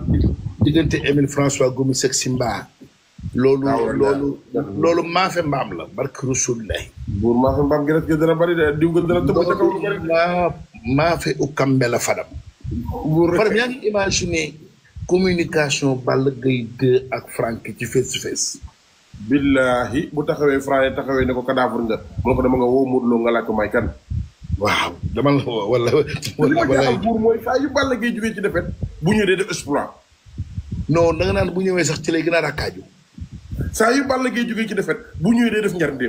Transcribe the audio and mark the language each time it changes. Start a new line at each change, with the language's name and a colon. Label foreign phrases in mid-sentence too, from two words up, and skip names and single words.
Wolof: diggante Émile François Gomis ak Simba. loolu maafe mbaam la barke Rasulullah. buur maafe mbaam gi rek dana bari de diw nga dana tëb ca kaw lu bari. maafe u kambe la Fadam. buur rek Fadam yaa ngi imaginer communication Balla Gaye 2 ak Franky ci
English: face to face.
Wolof: billahi bu taxawee Franc taxawee ne ko cadavre nga. moo ko dama nga woo Modou Lo nga laaj ko may kan. waaw dama la wala. li ma jaaxal buur mooy saa yu Balla Gaye jógee ci defet bu ñëwee day def exploit. non da nga naan bu ñëwee sax ci lay gën a rakkaaju. saa yu Balla Gaye jógee ci defet bu ñëwee day def njarndéem.